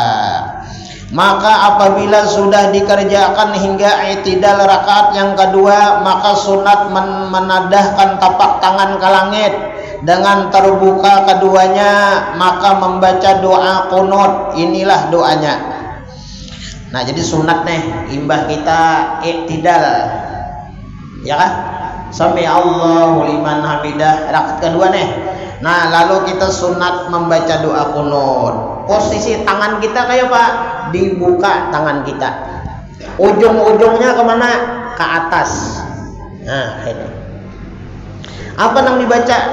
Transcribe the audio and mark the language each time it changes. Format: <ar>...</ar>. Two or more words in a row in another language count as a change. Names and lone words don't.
<id>Maka apabila sudah dikerjakan hingga i'tidal rakaat yang kedua, maka sunat menadahkan tapak tangan ke langit dengan terbuka keduanya, maka membaca doa qunut.</id> <bjn>Inilah doanya. Nah, jadi sunat nih imbah kita i'tidal ya kan,</bjn> <ar>سمع الله لمن حمده</ar> <bjn>rakaat kedua nih.</bjn> <id>Nah, lalu kita sunat membaca doa qunut. Posisi tangan kita kayak apa? Dibuka tangan kita. Ujung-ujungnya kemana? Ke atas. Nah, ini. Apa yang dibaca?</id>